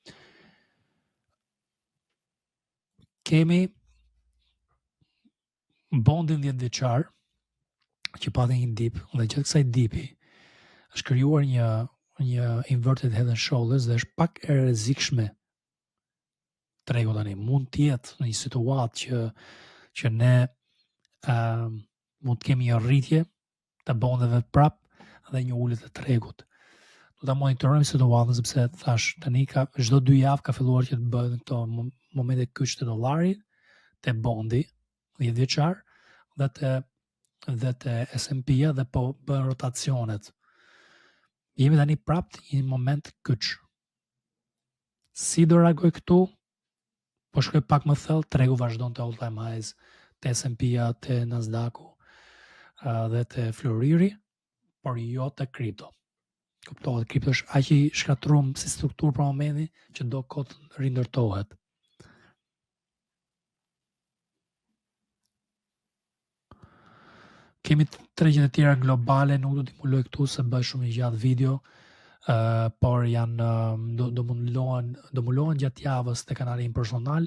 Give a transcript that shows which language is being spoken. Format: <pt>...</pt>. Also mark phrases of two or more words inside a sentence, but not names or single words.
<sq>Kemi bondin 10 vjeçar që pati një dip dhe gjatë kësaj dipi është krijuar një</sq> <en>inverted head and shoulders</en> <sq>dhe është pak e rrezikshme tregu tani. Mund të jetë në një situatë që ne mund të kemi një rritje të bondeve prap dhe një ulje të tregut. Do ta monitorojmë situatën sepse thash tani ka çdo 2 javë ka filluar që të bëhen këto momente kyç të dollarit, te bondi 10 vjeçar dhe te S&P-ja dhe po bën rotacionet. Jemi tani prap në një moment kyç. Si do reagoj këtu? Po shkoj pak më thellë, tregu vazhdon te</sq> <en>all time highs,</en> <sq>te S&P-ja, te Nasdaq-u dhe te floriri, por jo te kripto. Kuptohet, kripto është aq i shkatruar si strukturë për momentin që do kohë të rindërtohet. Kemi tregjet e tjera globale, nuk do t'i muloj këtu se bëj shumë i gjatë video, por janë do mullohen gjatë javës te kanali im personal.</sq>